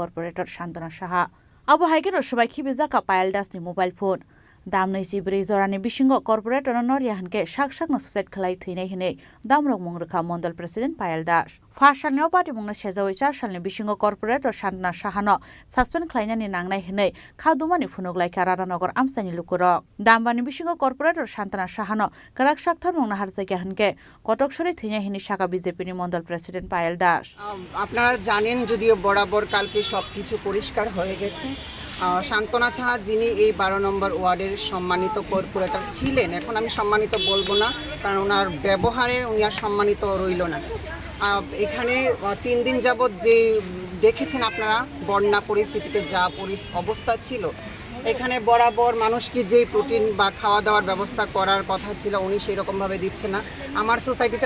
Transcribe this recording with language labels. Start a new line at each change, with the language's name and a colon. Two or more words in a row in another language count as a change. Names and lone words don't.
Kok Borok: corporator Shantana Shaha Abo Haikero Shobai Khibezaka Payal Das ni
English: mobile phone
Kok Borok: Damnai Jibrei Zorani Bishingo corporator Noria Hanke Shak no suicide khlai thine hine Damrok Mungrakha Mondal President Payal Das Fashan no party mungna Shejawi Shalni Bishingo corporator Shantana Shahano suspend khlainani nangnai hine Khadumani Funoglai Karadanagar Amsani Lukurok Dambani Bishingo corporator Shantana Shahano Karak Shakthar mungna Harjagi Hanke Kotokshori thine hine Shaka BJP ni Mondal President Payal Das
Bangla: আপনারা জানেন যদিও বরাবর কালকে সবকিছু পরিষ্কার হয়ে গেছে শান্তনা সাহা যিনি এই 12 নম্বর ওয়ার্ডের সম্মানিত কর্পোরেটর ছিলেন এখন আমি সম্মানিত বলবো না কারণ ওনার ব্যবহারে উনি আর সম্মানিত রইল না এখানে 3 দিন যাবত যে দেখেছেন আপনারা বন্যা পরিস্থিতিতে যা অবস্থা ছিল এখানে বরাবর মানুষকে যে প্রোটিন বা খাওয়া দাওয়ার ব্যবস্থা করার কথা ছিল উনি সেই রকম ভাবে দিচ্ছে না আমার সোসাইটিতে